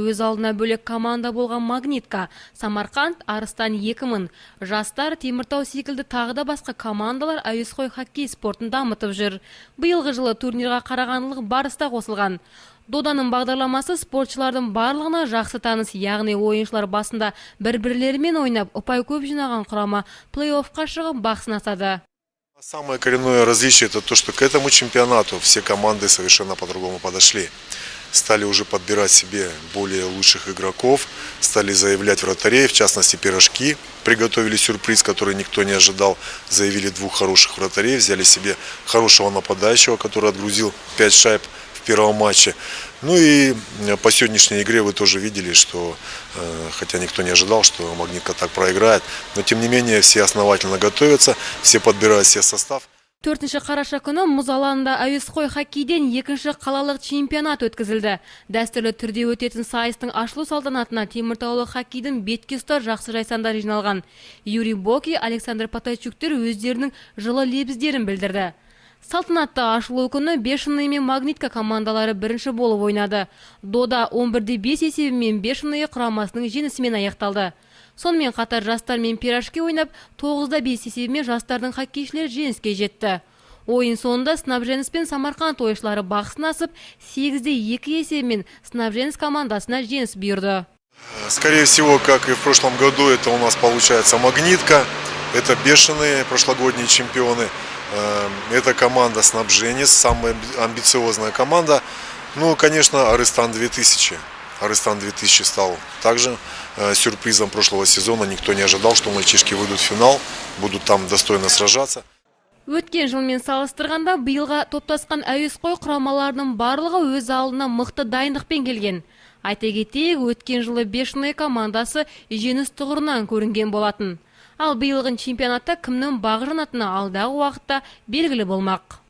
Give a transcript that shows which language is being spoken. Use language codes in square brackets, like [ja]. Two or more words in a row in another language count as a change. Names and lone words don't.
[kk] Өз алдына бөлек команда болған Магнитка, Самарқанд, Арыстан 2000, Жастар, Теміртау секілді тағы да басқа командалар әуесқой хоккей спортын дамытып жүр. Биылғы жылы турнирға Қарағандылық Барыста қосылған. Доданың бағдарламасы спортшылардың барлығына жақсы таныс, яғни ойыншылар басында бір-бірлерімен ойнап, ұпай көп жинаған құрама плей-оффқа шығып бақ сынасады. [ru] Самое коренное различие это то, что к этому чемпионату все команды совершенно по-другому подошли. Стали уже подбирать себе более лучших игроков, стали заявлять вратарей, в частности Пирожки. Приготовили сюрприз, который никто не ожидал. Заявили двух хороших вратарей, взяли себе хорошего нападающего, который отгрузил 5 шайб в первом матче. Ну и по сегодняшней игре вы тоже видели, что, хотя никто не ожидал, что Магнитка так проиграет, но тем не менее все основательно готовятся, все подбирают себе состав. [kk] 4 қараша күні мұз алаңында әуесқой хоккейден 2-ші қалалық чемпионат өткізілді. Дәстүрлі түрде өтетін сайыстың ашылу салтанатына теміртаулық хоккейдің бетке ұстар жақсы жайсандар жиналған. Юрий Боки, Александр Потайчуктер өздерінің жылы лебіздерін білдірді. Салтанатты ашылу күні Бешеный мен Магнитка командалары бірінші болып ойнады. Дода 11-5 есебімен Бешеный құрамасының жеңісімен аяқталды. Сонымен қатар Жастар мен Пирожки ойнап, 9-5 есебімен Жастардың хоккейшілер жеңіске жетті. Ойын соңында Снабженец пен Самарқанд ойыншылары бақ сынасып, 8-2 есебімен Снабженец командасына жеңіс бұйырды. [ru] Скорее всего, как и в прошлом году, это у нас получается Магнитка, это Бешеные прошлогодние чемпионы. Это команда Снабженец, самая амбициозная команда. Ну, конечно, Арыстан 2000. Арыстан 2000 стал также сюрпризом прошлого сезона. Никто не ожидал, что мальчишки выйдут в финал, будут там достойно сражаться. [kk] Өткен жылмен салыстырғанда биылға топтасқан әуесқой құрамаларының барлығы өз алдына мықты дайындықпен келген. Айта кетейік, өткен жылы Бешеный командасы жеңіс тұғырынан көрінген болатын. Ал биылғы чемпионатта кімнің бағы жанатыны алдағы уақытта белгілі болмақ.